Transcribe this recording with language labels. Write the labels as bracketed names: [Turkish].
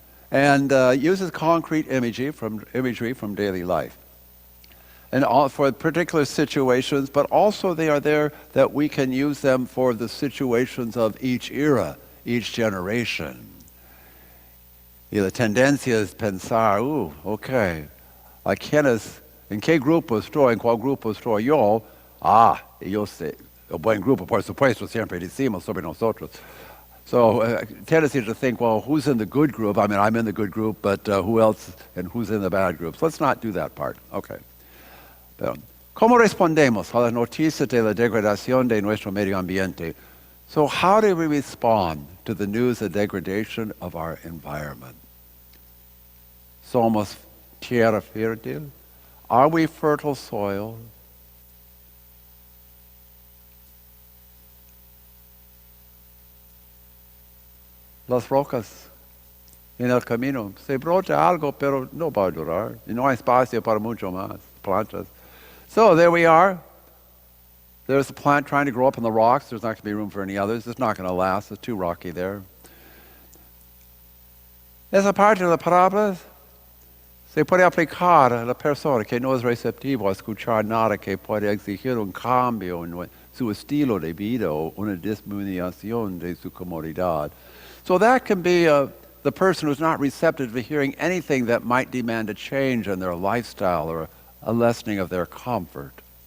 [English] And uses concrete imagery from daily life. And all, for particular situations, but also they are there that we can use them for the situations of each era, each generation. [Spanish] Y la tendencia es pensar, okay, ¿en qué grupo estoy? ¿En cuál grupo estoy yo? Yo sé, el buen grupo, por supuesto, siempre decimos sobre nosotros. [English] So, tendency to think, well, who's in the good group? I mean, I'm in the good group, but who else and who's in the bad groups? Let's not do that part. Okay. [Spanish] Pero, ¿cómo respondemos a las noticias de la degradación de nuestro medio ambiente? [English] So how do we respond to the news of degradation of our environment? [Spanish] Somos tierra fértil? [English] Are we fertile soil? [Spanish] Las rocas en el camino. Se brota algo, pero no va a durar. Y no hay espacio para mucho más plantas. [English] So there we are. There's a plant trying to grow up in the rocks. There's not going to be room for any others. It's not going to last. It's too rocky there. [Spanish] Esa parte de la parábola se puede aplicar a la persona que no es receptivo a escuchar nada que puede exigir un cambio en su estilo de vida o una disminución de su comodidad. [English] So that can be the person who's not receptive to hearing anything that might demand a change in their lifestyle or a lessening of their comfort.